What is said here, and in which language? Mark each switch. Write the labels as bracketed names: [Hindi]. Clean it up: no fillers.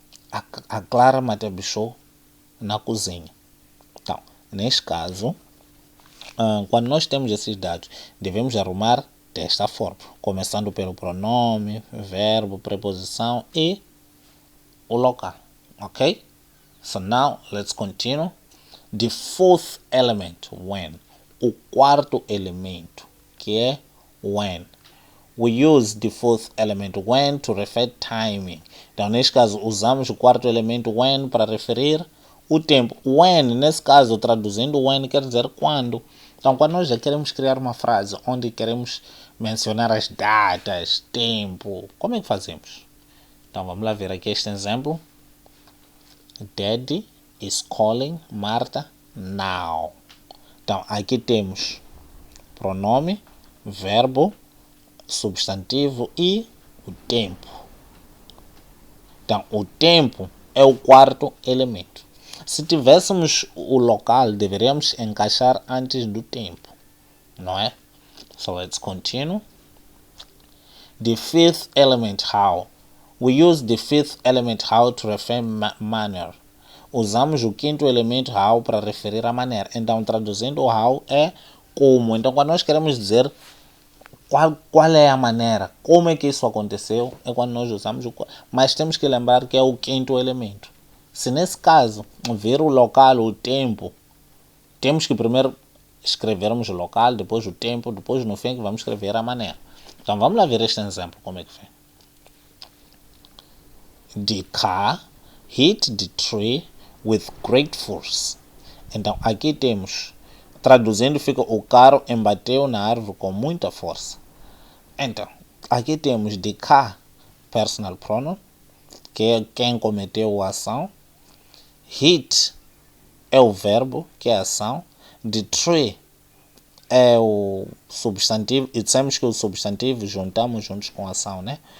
[Portuguese] A Clara mate bichou na cozinha. Então, neste caso, quando nós temos esses dados, devemos arrumar desta forma, começando pelo pronome, verbo, preposição e o local, ok? [English] So now, let's continue. The fourth element, when. [Portuguese] O quarto elemento, que é when. [English] We use the fourth element when to refer timing. [Portuguese] Então, neste caso, usamos o quarto elemento when para referir o tempo. When, nesse caso, traduzindo when, quer dizer quando. Então, quando nós já queremos criar uma frase onde queremos mencionar as datas, tempo, como é que fazemos? Então, vamos lá ver aqui este exemplo. [English] Daddy is calling Martha now. [Portuguese] Então, aqui temos pronome, verbo, substantivo e o tempo. Então, o tempo é o quarto elemento. Se tivéssemos o local, deveríamos encaixar antes do tempo, não é? [English] So let's continue. The fifth element, how. We use the fifth element how to refer manner. [Portuguese] Usamos o quinto elemento how para referir a maneira. Então, traduzindo o how é como. Então, quando nós queremos dizer qual é a maneira, como é que isso aconteceu, é quando nós usamos o qual. Mas temos que lembrar que é o quinto elemento. Se nesse caso, ver o local, o tempo, temos que primeiro escrevermos o local, depois o tempo, depois no fim que vamos escrever a maneira. Então vamos lá ver este exemplo, como é que foi. [English] The car hit the tree with great force. [Portuguese] Então aqui temos, traduzindo fica, o carro embateu na árvore com muita força. Então, aqui temos the car, personal pronoun, que é quem cometeu a ação. Hit é o verbo, que é a ação. The tree é o substantivo, e dissemos que o substantivo juntamos juntos com a ação, né?